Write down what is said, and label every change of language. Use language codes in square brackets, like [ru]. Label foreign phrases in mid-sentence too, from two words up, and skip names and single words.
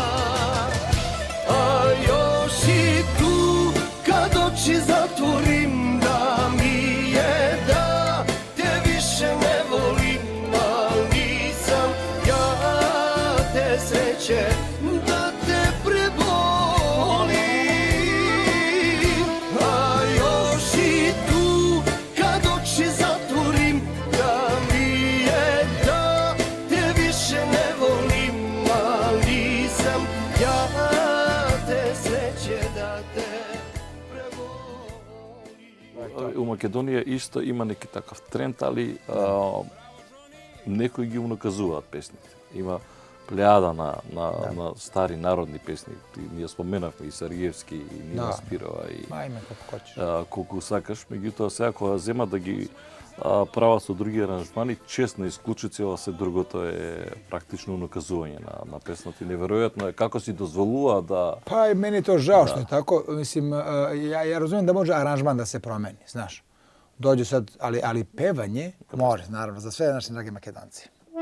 [sr] A još i tu kad oči zatvorim, da mi je da te više ne volim, al nisam ja te sreće da te prebolim. A još i tu kad oči zatvorim, da mi je da te više ne volim, al nisam ja te sreće da te [mk] У Македонија исто има [sr] неки такав [mk] тренд, али некои ги унаказуваат песните. Има плејада на стари народни песни. Ние споменавме и Сарјевски, и Нина Спирова, и [sr] Ma ime kako hoćeš. [mk] колку сакаш. Меѓутоа, сега кога земат да ги прават со други аранжмани, честно исклучици, ова се другото е практично унаказување на песната. И неверојатно е како си дозволува да... [sr] Pa i meni je to žao što je tako. Mislim, ja razumijem da može aranžman da se promeni, znaš. Dođe sad, ali pevanje može, naravno, za sve naše drage Makedonci.